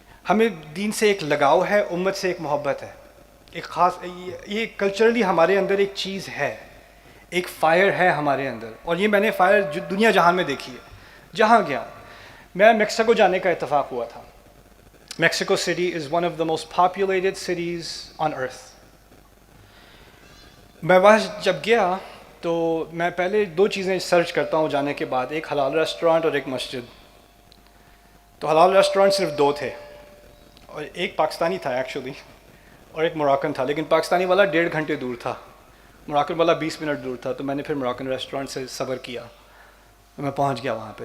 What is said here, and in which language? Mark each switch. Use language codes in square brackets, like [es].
[ur] ہمیں دین سے ایک لگاؤ ہے, امت سے ایک محبت ہے, ایک خاص, یہ کلچرلی ہمارے اندر ایک چیز ہے, ایک فائر ہے ہمارے اندر. اور یہ میں نے فائر دنیا جہان میں دیکھی ہے. جہاں گیا, میں میکسیکو جانے کا اتفاق ہوا تھا. [en] Mexico City is one of the most populated cities on earth. [ur] میں وہاں جب گیا تو میں پہلے دو چیزیں سرچ کرتا ہوں جانے کے بعد، ایک حلال ریسٹورانٹ اور ایک مسجد. تو حلال ریسٹورانٹ صرف دو تھے، اور ایک پاکستانی تھا ایکچولی اور ایک موراکن تھا، لیکن پاکستانی والا 1.5 گھنٹے دور تھا، موراکن والا 20 منٹ دور تھا. تو میں نے پھر موراکن ریسٹورانٹ سے صبر کیا، میں پہنچ گیا وہاں پہ.